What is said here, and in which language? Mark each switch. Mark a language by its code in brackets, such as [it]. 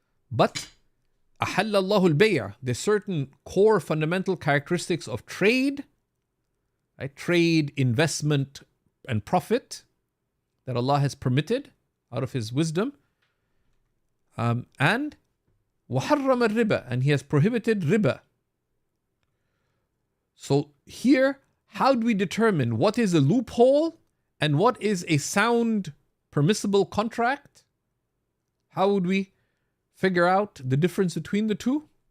[en] But [ar] أَحَلَّ اللَّهُ الْبَيْعَ. [en] There's certain core fundamental characteristics of trade, right? Trade, investment, and profit that Allah has permitted out of His wisdom. And [ar] وَحَرَّمَ الرِّبَى. [en] And He has prohibited riba. So here, how do we determine what is a loophole and what is a sound permissible contract? How would we figure out the difference between the two?